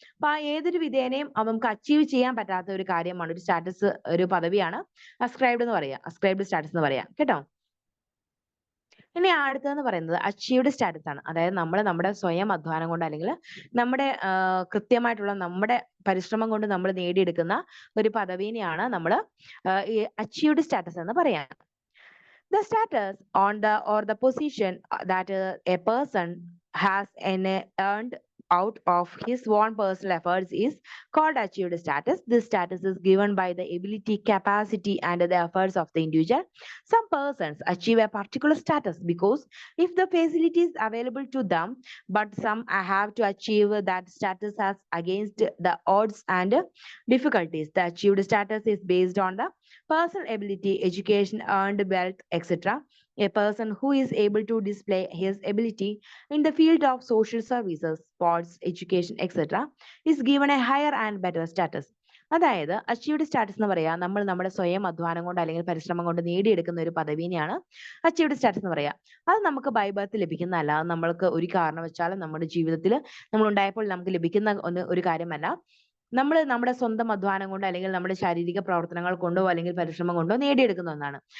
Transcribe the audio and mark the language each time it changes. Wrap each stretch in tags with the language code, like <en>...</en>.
<ml>അപ്പൊ ഏതൊരു വിധേനയും നമുക്ക് അച്ചീവ് ചെയ്യാൻ പറ്റാത്ത ഒരു കാര്യമാണ് ഒരു സ്റ്റാറ്റസ്, ഒരു പദവിയാണ് അസ്ക്രൈബ്ഡ് എന്ന് പറയുക, അസ്ക്രൈബ്ഡ് സ്റ്റാറ്റസ് എന്ന് പറയാം കേട്ടോ. ഇനി അടുത്തതെന്ന് പറയുന്നത് അച്ചീവ്ഡ് സ്റ്റാറ്റസ് ആണ്. അതായത് നമ്മൾ നമ്മുടെ സ്വയം അധ്വാനം കൊണ്ട് അല്ലെങ്കിൽ നമ്മുടെ കൃത്യമായിട്ടുള്ള നമ്മുടെ പരിശ്രമം കൊണ്ട് നമ്മൾ നേടിയെടുക്കുന്ന ഒരു പദവിനെയാണ് നമ്മൾ ഈ അച്ചീവ്ഡ് സ്റ്റാറ്റസ് എന്ന് പറയാം.</ml> <en>The status on the or the position that a person has earned out of his own personal efforts is called achieved status. This status is given by the ability, capacity, and the efforts of the individual. Some persons achieve a particular status because if the facilities available to them, but some have to achieve that status as against the odds and difficulties. The achieved status is based on the personal ability, education, earned wealth, etc. A person who is able to display his ability in the field of social services, sports, education, etc. is given a higher and better status.</en> <ml>അതായത് achieved status എന്ന് പറയാ നമ്മൾ നമ്മുടെ സ്വയം അധ്വാനം കൊണ്ട് അല്ലെങ്കിൽ പരിശ്രമം കൊണ്ട് നേടിയെടുക്കുന്ന ഒരു പദവിനെയാണ് അച്ചീവ്ഡ് സ്റ്റാറ്റസ് എന്ന് പറയാ. അത് നമുക്ക് ബൈ ബർത്ത് ലഭിക്കുന്നതല്ല. അത് നമ്മൾക്ക് ഒരു കാരണവശാലും നമ്മുടെ ജീവിതത്തിൽ നമ്മൾ ഉണ്ടായപ്പോൾ നമുക്ക് ലഭിക്കുന്ന ഒരു കാര്യമല്ല. നമ്മൾ നമ്മുടെ സ്വന്തം അധ്വാനം കൊണ്ട് അല്ലെങ്കിൽ നമ്മുടെ ശാരീരിക പ്രവർത്തനങ്ങൾ കൊണ്ടോ അല്ലെങ്കിൽ പരിശ്രമം കൊണ്ടോ നേടിയെടുക്കുന്ന ഒന്നാണ്.</ml>